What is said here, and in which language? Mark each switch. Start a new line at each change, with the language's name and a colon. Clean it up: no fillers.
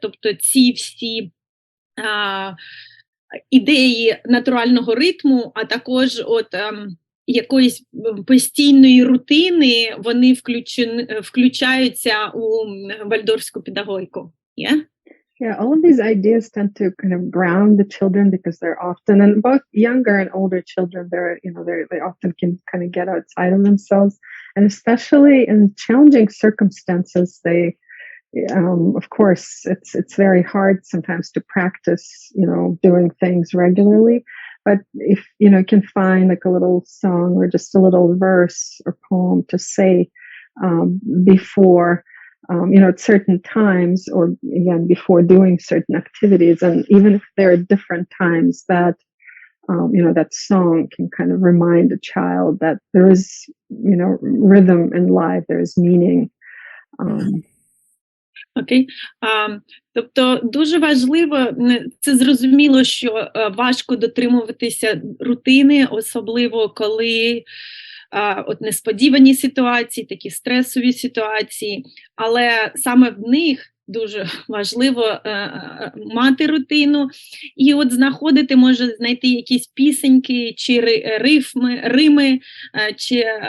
Ukrainian: Тобто ці всі ідеї натурального ритму, а також якоїсь постійної рутини, вони включаються у вальфдорфську педагогіку.
English: Yeah? Yeah, all of these ideas tend to kind of ground the children, because they're often, and both younger and older children, they often can kind of get outside of themselves, and especially in challenging circumstances, they, of course, it's very hard sometimes to practice, doing things regularly. But if you can find like a little song or just a little verse or poem to say before. At certain times, or again, before doing certain activities, and even if there are different times, that that song can kind of remind a child that there is, rhythm in life, there is meaning.
Ukrainian: Окей. Тобто дуже важливо, це зрозуміло, що важко дотримуватися рутини, особливо коли от несподівані ситуації, такі стресові ситуації, але саме в них дуже важливо мати рутину і от знаходити, може знайти якісь пісеньки, чи рими, чи